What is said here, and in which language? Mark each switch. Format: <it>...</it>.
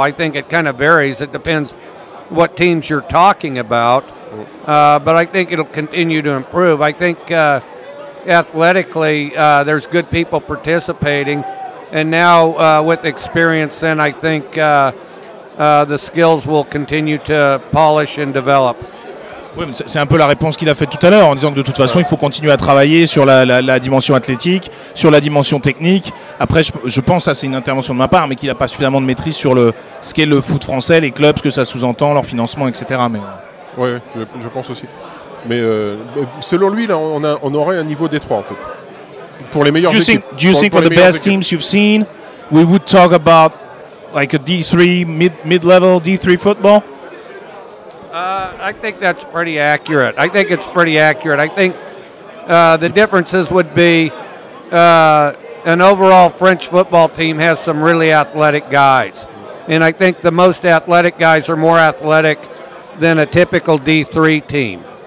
<en>I think it kind of varies. It depends what teams you're talking about, but I think it'll continue to improve. I think athletically, there's good people participating. And now, with experience, then I think the skills will continue to polish and develop.</en> <fr>Oui, mais c'est un peu la réponse qu'il a faite tout à l'heure en disant que de toute façon, il faut continuer à travailler sur la dimension athlétique, sur la dimension technique. Après, je pense, ça c'est une intervention de ma part, mais qu'il n'a pas suffisamment de maîtrise sur ce qu'est le foot français, les clubs, ce que ça sous-entend, leur financement, etc. Oui, je pense aussi. Mais selon lui, là, on aurait un niveau D3 en fait. Pour les meilleures équipes.</fr> <en>Do you think for the best teams you've seen, we would talk about like a D3 mid-level D3 football? I think that's pretty accurate. I think the differences would be an overall French football team has some really athletic guys, and I think the most athletic guys are more athletic than a typical D3 team.</en>